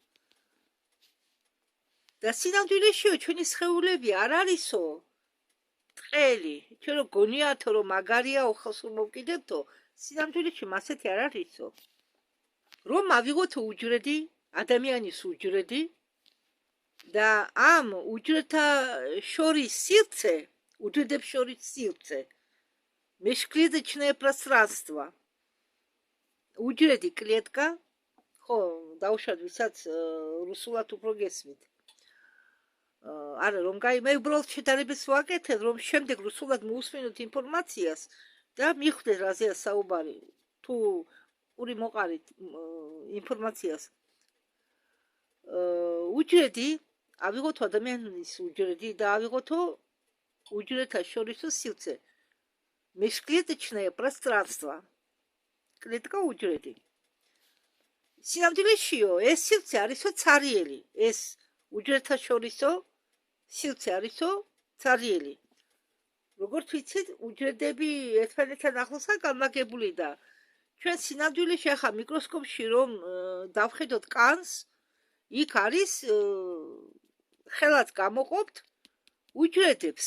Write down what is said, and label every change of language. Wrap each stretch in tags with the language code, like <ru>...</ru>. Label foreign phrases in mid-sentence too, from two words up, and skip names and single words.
<ka>და სინამდვილეშიო ჩვენი სხეულები არ არისო ბრტყელი, ჩვენ რომ გონიათო რომ მაგარია ხელს რომ მოვკიდებთო, სინამდვილეში მასეთი არ არისო. რომ ავიღოთ უჯრედი, ადამიანის უჯრედი და ამ უჯრედთა შორის სივრცე, უჯრედებს შორის სივრცე,</ka> <ru>межклеточное пространство.</ru> <ka>უჯრედი კლეტკა, ხო, დავუშვათ ვისაც რუსულად უფრო გესმით. არა, რომ მე უბრალოდ შედარებას ვაკეთებ, რომ შემდეგ რუსულად მოусმინოთ ინფორმაციას და მიხვდეთ რაზეა საუბარი. თუ პური მოყარით ინფორმაციას. უჯრედი, ავიღოთ ადამიანის უჯრედი და ავიღოთო უჯრედთა შორისო სივრცე.</ka> <ru>межклеточное пространство.</ru> <ka>კლეტკა უჯრედი. სინამდვილეშიო, ეს სივრცე არისო ცარიელი, ეს უჯრედთა შორისო სივრცე არისო ცარიელი. როგორც ვიცით, უჯრედები ერთმანეთთან ახლოსაა განლაგებული და ჩვენ სინამდვილეში ახლა მიკროსკოპში რომ დავხედოთ კანს, იქ არის ხელად გამოყოფთ უჯრედებს.</ka>